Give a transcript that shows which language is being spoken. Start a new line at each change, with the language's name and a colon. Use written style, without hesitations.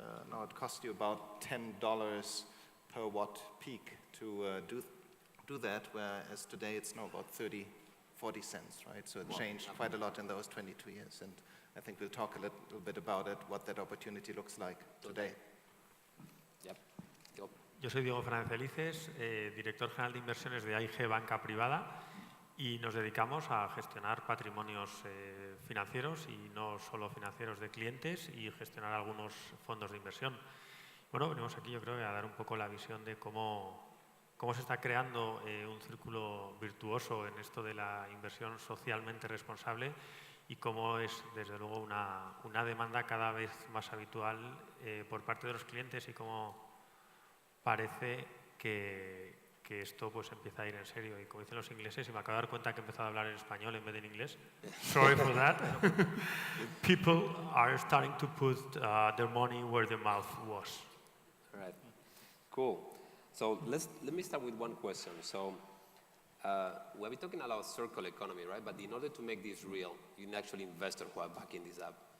English: Now it cost you about $10 per watt peak to do that, whereas today it's now about 30, 40 cents, right? So it changed quite a lot in those 22 years. And I think we'll talk a little bit about it, what that opportunity looks like today. Yep.
Spanish: Yo soy Diego Fernández Elices, director general de inversiones de AIG Banca Privada, y nos dedicamos a gestionar patrimonios financieros y no solo financieros de clientes y gestionar algunos fondos de inversión. Bueno, venimos aquí yo creo a dar un poco la visión de cómo se está creando un círculo virtuoso en esto de la inversión socialmente responsable y cómo es desde luego una demanda cada vez más habitual por parte de los clientes y cómo parece que esto pues empieza a ir en serio. Y como dicen los ingleses, y me acabo de dar cuenta que he empezado a hablar en español en vez de en inglés.
English: Sorry for that. People are starting to put their money where their mouth was. All right. Cool. So let me start with one question. So we've been talking about circular economy, right? But in order to make this real, you need actually investors who are backing this up.